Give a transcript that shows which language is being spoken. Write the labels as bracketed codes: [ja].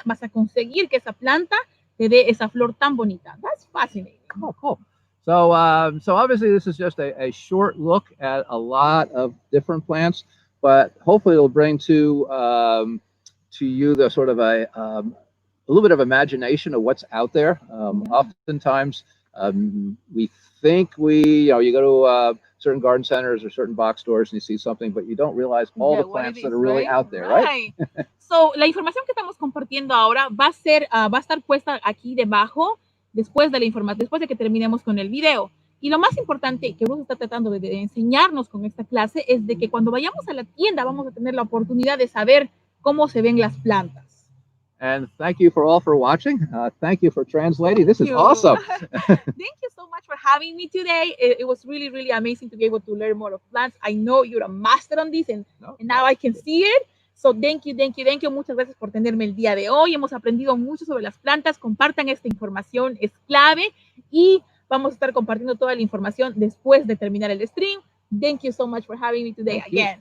[es] Vas a conseguir que esa planta te dé esa flor tan bonita. [en] That's fascinating. Oh, cool. So, so obviously this is just a short look at a lot of different plants, but hopefully it'll bring to you the sort of a little bit of imagination of what's out there. Oftentimes we think you go to certain garden centers or certain box stores and you see something, but you don't realize all the plants that are really out there, right? [es] So, la información que estamos compartiendo ahora va a estar puesta aquí debajo después de la información, después de que terminemos con el video. Y lo más importante que Bruce está tratando de enseñarnos con esta clase es de que cuando vayamos a la tienda vamos a tener la oportunidad de saber cómo se ven las plantas. [en] And thank you all for watching. Thank you for translating. This is awesome. Thank you so much for having me today. It was really, really amazing to be able to learn more of plants. I know you're a master on this, and now I can see it. So thank you. [es] Muchas gracias por tenerme el día de hoy. Hemos aprendido mucho sobre las plantas. Compartan esta información, es clave. Y vamos a estar compartiendo toda la información después de terminar el stream. [en] Thank you so much for having me today again.